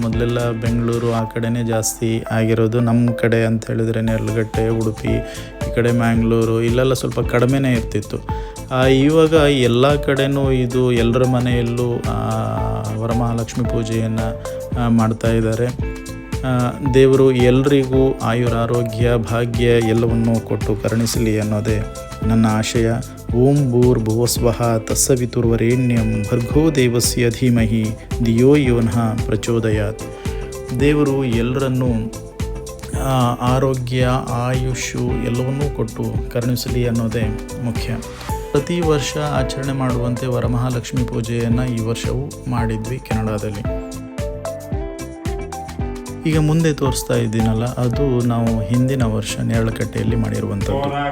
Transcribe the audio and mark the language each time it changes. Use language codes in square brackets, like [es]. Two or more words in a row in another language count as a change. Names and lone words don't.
[kn] ಮೊದಲೆಲ್ಲ ಬೆಂಗಳೂರು ಆ ಕಡೆನೇ ಜಾಸ್ತಿ ಆಗಿರೋದು. ನಮ್ಮ ಕಡೆ ಅಂತ ಹೇಳಿದರೆ ನೇರಳಕಟ್ಟೆ, ಉಡುಪಿ, ಈ ಕಡೆ ಮ್ಯಾಂಗ್ಳೂರು ಇಲ್ಲೆಲ್ಲ ಸ್ವಲ್ಪ ಕಡಿಮೆನೇ ಇರ್ತಿತ್ತು. ಇವಾಗ ಎಲ್ಲ ಕಡೆನೂ ಇದು ಎಲ್ಲರ ಮನೆಯಲ್ಲೂ ವರಮಹಾಲಕ್ಷ್ಮಿ ಪೂಜೆಯನ್ನು ಮಾಡ್ತಾ ಇದ್ದಾರೆ. ದೇವರು ಎಲ್ರಿಗೂ ಆಯುರಾರೋಗ್ಯ, ಭಾಗ್ಯ ಎಲ್ಲವನ್ನೂ ಕೊಟ್ಟು ಕರುಣಿಸಲಿ ಅನ್ನೋದೇ ನನ್ನ ಆಶಯ. [sa] ಓಂ ಭೂರ್ಭುವಸ್ವಃ ತತ್ಸವಿತುರ್ವರೆಣ್ಯಂ ಭರ್ಗೋ ದೇವಸ್ಯ ಧೀಮಹಿ ಧಿಯೋ ಯೋನಃ ಪ್ರಚೋದಯಾತ್. [kn] ದೇವರು ಎಲ್ಲರನ್ನೂ ಆರೋಗ್ಯ, ಆಯುಷು ಎಲ್ಲವನ್ನೂ ಕೊಟ್ಟು ಕರುಣಿಸಲಿ ಅನ್ನೋದೇ ಮುಖ್ಯ. ಪ್ರತಿ ವರ್ಷ ಆಚರಣೆ ಮಾಡುವಂತೆ ವರಮಹಾಲಕ್ಷ್ಮಿ ಪೂಜೆಯನ್ನು ಈ ವರ್ಷವೂ ಮಾಡಿದ್ವಿ ಕೆನಡಾದಲ್ಲಿ. ಈಗ ಮುಂದೆ ತೋರಿಸ್ತಾ ಇದ್ದೀನಲ್ಲ, ಅದು ನಾವು ಹಿಂದಿನ ವರ್ಷ ನೇರಳಕಟ್ಟೆಯಲ್ಲಿ ಮಾಡಿರುವಂಥದ್ದು.